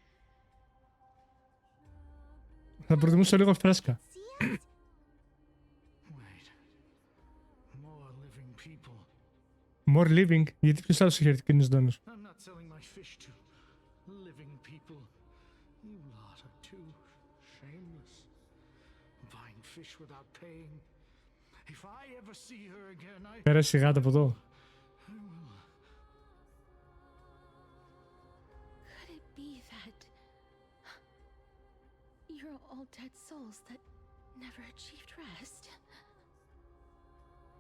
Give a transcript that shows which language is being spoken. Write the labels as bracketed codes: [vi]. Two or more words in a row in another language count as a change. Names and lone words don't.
[el] Θα προτιμούσα λίγο φρέσκα. [en] See us? Wait. More living people. More living, [el] γιατί ποιος άλλος έχει έρθει κοινής δόνος? [en] I'm not selling my fish to living people. You lot are too shameless. Buying fish without paying. If I ever see her again, I... [el] Πέρασε η γάτα από εδώ. [en] Could it be that you're all dead souls that never achieved rest?